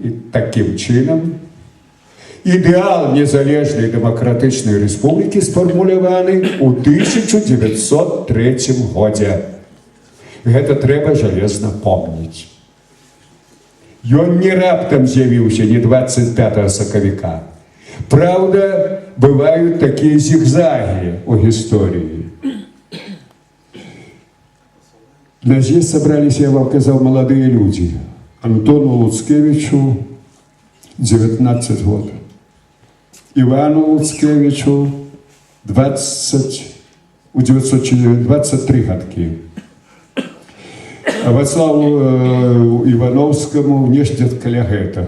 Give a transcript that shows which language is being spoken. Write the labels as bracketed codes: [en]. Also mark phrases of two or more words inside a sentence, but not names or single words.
[be] І такім чынам ідэал незалежнай дэмакратычнай рэспублікі сфармуляваны ў 1903 годзе. Гэта трэба жалезна помніць. Ён не раптам з'явіўся, не 25 сакавіка. [ru] Правда, бывают такие зигзаги у истории. На з'езд собрались, я вам сказал, молодые люди. Антону Луцкевичу 19 год. Ивану Луцкевичу 23 годки. [be] А Вацлаву Івановскому нешта каля гэтага.